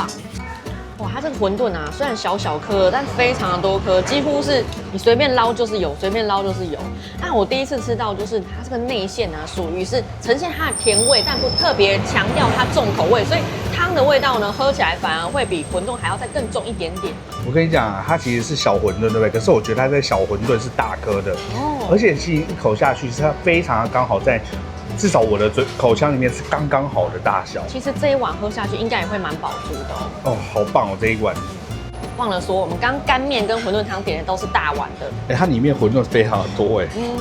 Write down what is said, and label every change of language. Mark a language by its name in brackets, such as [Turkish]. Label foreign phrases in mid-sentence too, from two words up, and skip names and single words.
[Chinese] 哇，它這個餛飩啊，雖然小小顆，但非常的多顆，幾乎是你隨便撈就是有，隨便撈就是有。但我第一次吃到，就是它這個內餡啊，屬於是呈現它的甜味，但不特別強調它重口味，所以湯的味道呢，喝起來反而會比餛飩還要再更重一點點。我跟你講啊，它其實是小餛飩，對不對？可是我覺得它這小餛飩是大顆的，而且其實一口下去是它非常的剛好在。至少我的口腔裡面是剛剛好的大小。其實這一碗喝下去應該也會蠻飽足的哦。哦，好棒哦，這一碗。忘了說，我們剛乾麵跟餛飩湯點的都是大碗的。它裡面餛飩非常的多哎。